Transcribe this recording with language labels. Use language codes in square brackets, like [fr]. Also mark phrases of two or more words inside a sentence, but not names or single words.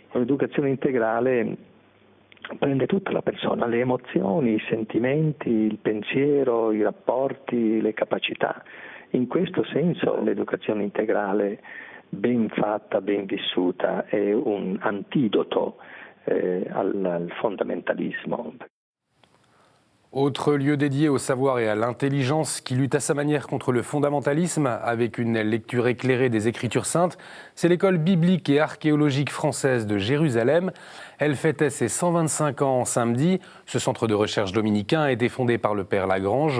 [it] L'educazione integrale prende tutta la persona, le emozioni, i sentimenti, il pensiero, i rapporti, le capacità. In questo senso l'educazione integrale ben fatta, ben vissuta è un antidoto al fondamentalismo. [fr] Autre lieu dédié au savoir et à l'intelligence qui lutte à sa manière contre le fondamentalisme avec une lecture éclairée des Écritures saintes, c'est l'école biblique et archéologique française de Jérusalem. Elle fêtait ses 125 ans samedi. Ce centre de recherche dominicain a été fondé par le père Lagrange.